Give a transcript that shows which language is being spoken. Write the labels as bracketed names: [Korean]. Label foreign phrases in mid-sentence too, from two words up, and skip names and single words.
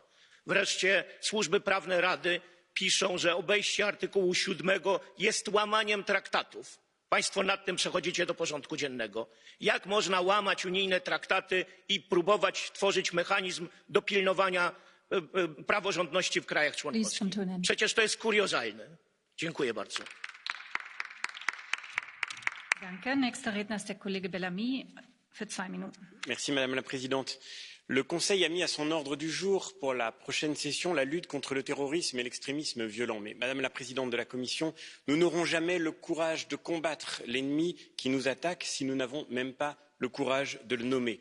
[Polish] Wreszcie służby prawne Rady piszą, że obejście artykułu 7 jest łamaniem traktatów. Państwo nad tym przechodzicie do porządku dziennego. Jak można łamać unijne traktaty i próbować tworzyć mechanizm do pilnowania praworządności w krajach członkowskich? Przecież to jest kuriozalne. Dziękuję bardzo. [German] Danke. Nächster Redner ist der Kollege Bellamy für 2 Minuten. [French] Merci Madame la Présidente. Le Conseil a mis à son ordre du jour pour la prochaine session la lutte contre le terrorisme et l'extrémisme violent. Mais Madame la Présidente de la Commission, nous n'aurons jamais le courage de combattre l'ennemi qui nous attaque si nous n'avons même pas le courage de le nommer.